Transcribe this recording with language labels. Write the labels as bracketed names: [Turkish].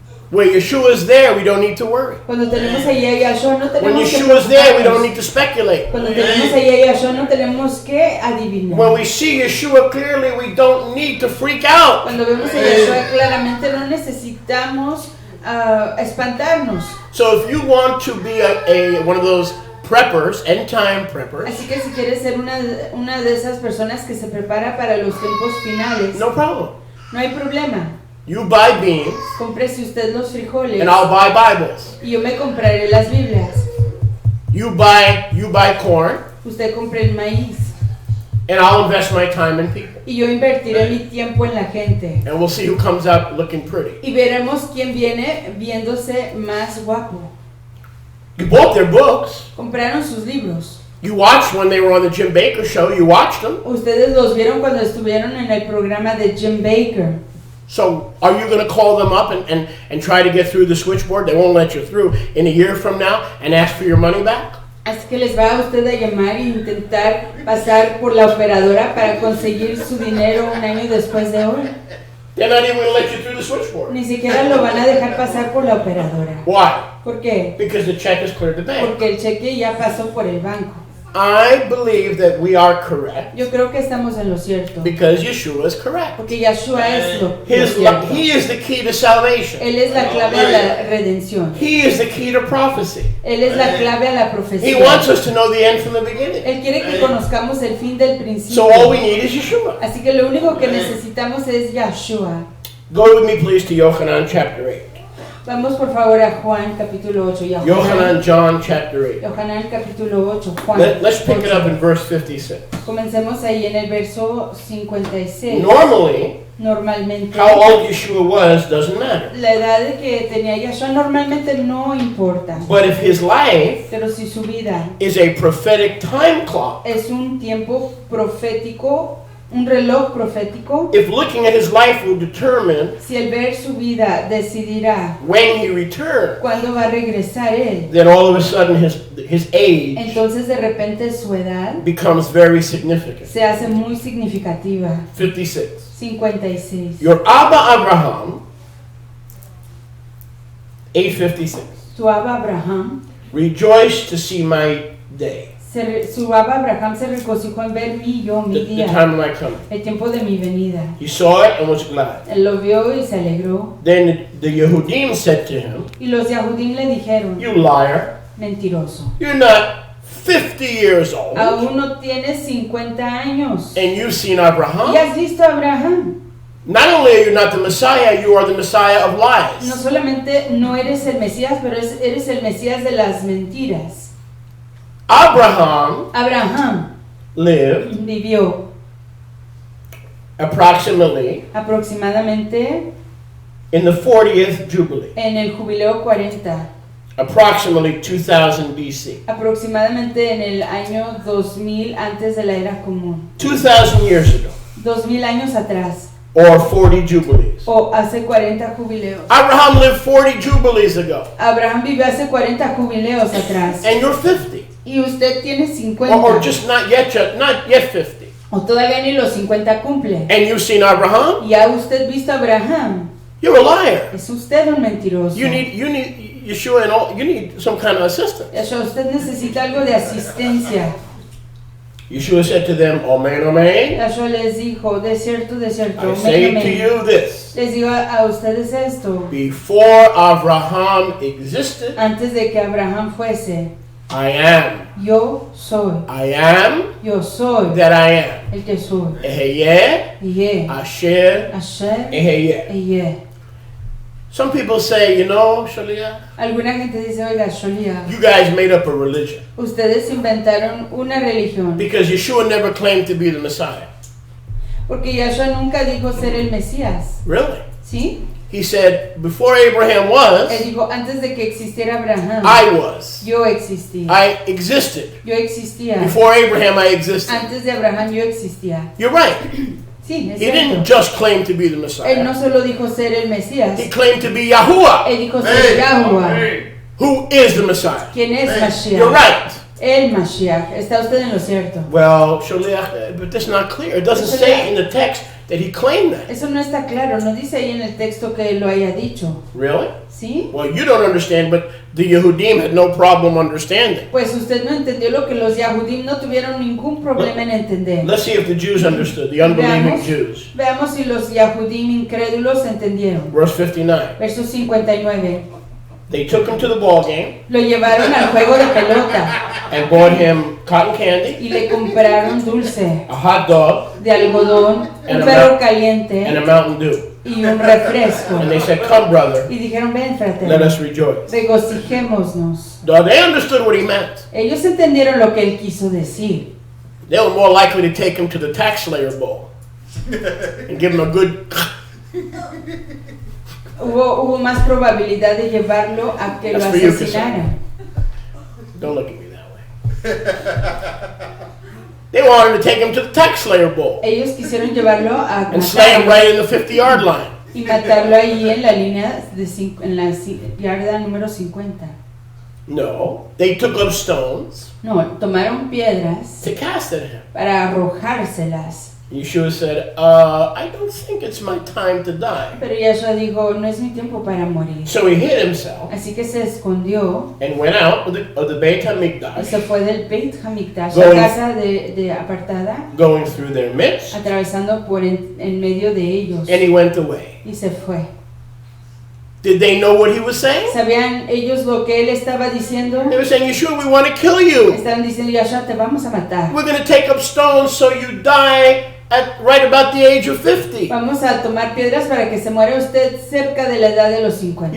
[English] Where Yeshua is there, we don't need to worry. [Spanish] Cuando tenemos allá a Yahshua no [English] When [Spanish] tenemos que [English] Yeshua is there, we don't [Spanish] preocuparnos. [English] need to speculate. [Spanish] Cuando tenemos allá a Yahshua no tenemos que adivinar. [English] When we see Yeshua clearly, we don't need to freak out. [Spanish] Cuando vemos a Yahshua claramente no necesitamos espantarnos. [English] So if you want to be one of those preppers, end time preppers, [Spanish] Así que si quieres ser una de esas personas que se prepara para los tiempos finales, [English] no problem. [Spanish] no hay problema. [English] You buy beans, [Spanish] Cómprese usted los frijoles [English] and I'll buy Bibles. [Spanish] y yo me compraré las Biblias. [English] You buy corn, [Spanish] Usted compre el maíz [English] and I'll invest my time in people. [Spanish] y yo invertiré mi tiempo en la gente. [English] And we'll see who comes out looking pretty. [Spanish] Y veremos quién viene viéndose más guapo. [English] You bought their books. [Spanish] Compraron sus libros. [English] You watched when they were on the Jim Baker show. You watched them. [Spanish] Ustedes los vieron cuando estuvieron en el programa de Jim Baker. [English] So are you going to call them up and try to get through the switchboard? They won't let you through in a year from now and ask for your money back? [Spanish] Así que les va a usted a llamar e intentar pasar por la operadora para conseguir su dinero un año después de hoy. [English] They're not even going to let you through the switchboard. [Spanish] Ni siquiera lo van a dejar pasar por la operadora. [English] Why? [Spanish] ¿Por qué? [English] Because the check has cleared the bank. [Spanish] Porque el cheque ya pasó por el banco. [English] I believe that we are correct [Spanish] Yo creo que estamos en lo cierto. [English] because Yeshua is correct. [Spanish] Porque Yahshua es lo cierto. [English] He is the key to salvation. [Spanish] Él es la clave a la redención. [English] He is the key to prophecy. [Spanish] Él es la clave a la [English] He [Spanish] profecía. [English] wants us to know the end from the beginning. [Spanish] Él quiere que conozcamos el fin del principio. [English] So all we need is Yeshua. [Spanish] Así que lo único que necesitamos es Yahshua. [English] Go with me please to Yohanan chapter 8. [Spanish] Vamos por favor a Juan capítulo 8. [English] Yohanan, John chapter 8. [Spanish] Yohanan capítulo 8. Juan. [English] Let's pick it up in verse 56. [Spanish] Comencemos ahí en el verso 56. [English] Normally, [Spanish] Normalmente, [English] how old Yeshua was doesn't matter. [Spanish] la edad de que tenía Yahshua normalmente no importa. [English] But if his life [Spanish] Pero si su vida [English] is a prophetic time clock, [Spanish] es un tiempo profético, un reloj profético, [English] if looking at his life will determine [Spanish] si el ver su vida decidirá [English] when he returns, [Spanish] cuándo va a regresar él, [English] then all of a sudden his age [Spanish] entonces de repente su edad [English] becomes very significant. [Spanish] se hace muy significativa. [English] 56. [Spanish] 56. [English] Your Abba Abraham, 856, [Spanish] Tu Abba Abraham, [English] rejoiced to see my day, [Spanish] su Abba Abraham se regocijó en ver mi [English] the [Spanish] día, [English] time of my coming. [Spanish] el tiempo de mi venida. [English] He saw it and was glad. [Spanish] Él lo vio y se alegró. [English] Then the Yehudim said to him, [Spanish] Y los Yahudim le dijeron, [English] you liar, [Spanish] mentiroso, [English] you're not 50 years old, [Spanish] aún no tienes 50 años. [English] and you've seen [Spanish] ¿Y [English] Abraham. [Spanish] has visto a Abraham? [English] Not only are you not the Messiah, you are the Messiah of [Spanish] No [English] lies. [Spanish] solamente no eres el Mesías, pero eres el Mesías de las mentiras. [English] Abraham [Spanish] Abraham [English] lived [Spanish] vivió [English] approximately [Spanish] aproximadamente [English] in the 40th Jubilee, [Spanish] en el jubileo 40, [English] approximately 2000 BC. [Spanish] aproximadamente en el año 2000 antes de la era común, [English] 2000 years ago, [Spanish] 2000 años atrás, [English] or 40 Jubilees. [Spanish] o hace 40 jubileos. [English] Abraham lived 40 Jubilees ago, [Spanish] Abraham vivió hace 40 jubileos atrás [English] and you're 50, [Spanish] y usted tiene 50 [English] or just not yet 50. [Spanish] o todavía ni los 50 cumple. [English] And you've seen Abraham, [Spanish] ¿Y ha usted visto a Abraham? [English] you're a liar. [Spanish] Es usted un mentiroso. [English] You need Yeshua and all. You need some kind of assistance. [Spanish] Yahshua, usted necesita algo de asistencia. [English] Yeshua said to them, Amen, amen. [Spanish] Yahshua les dijo, de cierto, [English] I say to you this: [Spanish] les digo a ustedes esto, [English] before Abraham existed, [Spanish] antes de que Abraham fuese, [English] I am. [Spanish] yo soy, [English] I am [Spanish] yo soy [English] that I am. [Spanish] el que soy. [Hebrew] Eheyeh, Yeh, Asher, Asher, Eheyeh. Yeh. [English] Some people say, Shalia, [Spanish] Alguna gente dice, oiga, Sholia, [English] you guys made up a religion [Spanish] ustedes inventaron una religión, [English] because Yeshua never claimed to be the Messiah. [Spanish] porque Yahshua nunca dijo ser el Mesías, [English] Really? [Spanish] ¿sí? [English] He said, before Abraham was, [Spanish] Él dijo, antes de que existiera Abraham, [English] I was. [Spanish] yo existía. [English] I existed. [Spanish] Yo existía. [English] Before Abraham, I existed. [Spanish] Antes de Abraham yo existía. [English] You're right. [Spanish] Sí, es [English] He didn't just claim to be the [Spanish] Él [English] Messiah. [Spanish] no solo dijo ser el Mesías, [English] He claimed to be Yahuwah, [Spanish] él dijo ser Yahuwah. [English] Hey. who is the Messiah. [Spanish] ¿Quién es [English] You're [Spanish] Mashiach? [English] right. [Spanish] El Mashiach. Está usted en lo cierto. [English] Well, Shaliach, but that's not clear. It doesn't say in the text that he claimed that. [Spanish] Eso no está claro, no dice ahí en el texto que él lo haya dicho. [English] Really? [Spanish] ¿Sí? [English] Well, you don't understand, but the Yehudim had no problem understanding. [Spanish] Pues usted no entendió lo que los Yahudim no tuvieron ningún problema en entender. [English] Let's see if the Jews understood, the unbelieving [Spanish] Veamos. [English] Jews. [Spanish] Veamos si los Yahudim incrédulos entendieron. [English] Verse 59. [Spanish] Verso 59. [English] They took him to the ball game [Spanish] Lo llevaron al juego de pelota [English] and bought him cotton candy, [Spanish] y le compraron dulce [English] a hot dog, [Spanish] de algodón, [English] And [Spanish] un [English] a [Spanish] perro [English] and [Spanish] caliente [English] a Mountain Dew. [Spanish] y un refresco. [English] And they said, come, brother, [Spanish] Y dijeron, ven, [English] let [Spanish] fraterno, [English] us rejoice. [Spanish] regocijémonos. [English] Now, they understood what he meant. [Spanish] Ellos entendieron lo que él quiso decir. [English] They were more likely to take him to the tax slayer bowl and give him a good... [Spanish] Hubo más probabilidad de llevarlo a que lo [English] That's for you, [Spanish] asesinaran. [English] Don't look at me that way. They wanted to take him to the tax slayer bowl [Spanish] Ellos quisieron llevarlo a [English] and slay him [Spanish] matarlo [English] right in the 50-yard line. [Spanish] y matarlo ahí en la línea en la yarda número 50. [English] No, they took up stones [Spanish] No, tomaron piedras [English] to cast at him. [Spanish] para arrojárselas. [English] Yeshua said, I don't think it's my time to die. [Spanish] Pero Yahshua dijo, no es mi tiempo para morir. [English] So he hid himself [Spanish] Así que se escondió [English] and went out of the Beit [Spanish] y [English] HaMikdash, [Spanish] se fue del Beit HaMikdash, [English] Going- [Spanish] la casa de apartada, [English] going through their midst, [Spanish] atravesando por en medio de ellos [English] and he went away. [Spanish] y se fue. [English] Did they know what he was saying? [Spanish] ¿Sabían ellos lo que él estaba diciendo? [English] They were saying, Yeshua, we want to kill you. [Spanish] Estaban diciendo, Yahshua, te vamos a matar. [English] We're going to take up stones so you die at right about the age of 50. [Spanish] Vamos a tomar piedras para que se muera usted cerca de la edad de los 50.